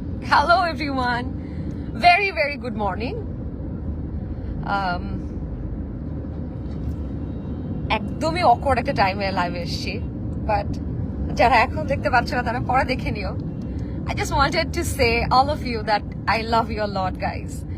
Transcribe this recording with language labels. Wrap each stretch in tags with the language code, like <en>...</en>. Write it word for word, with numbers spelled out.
<en>Hello everyone, very very good morning.</en> <bn>Um, একদমই awkward একটা টাইমে লাইভে এসেছি, বাট যারা এখন দেখতে পাচ্ছ না তারা পরে দেখে নিও।</bn> <en>I just wanted to say all of you that I love you a lot guys.</en>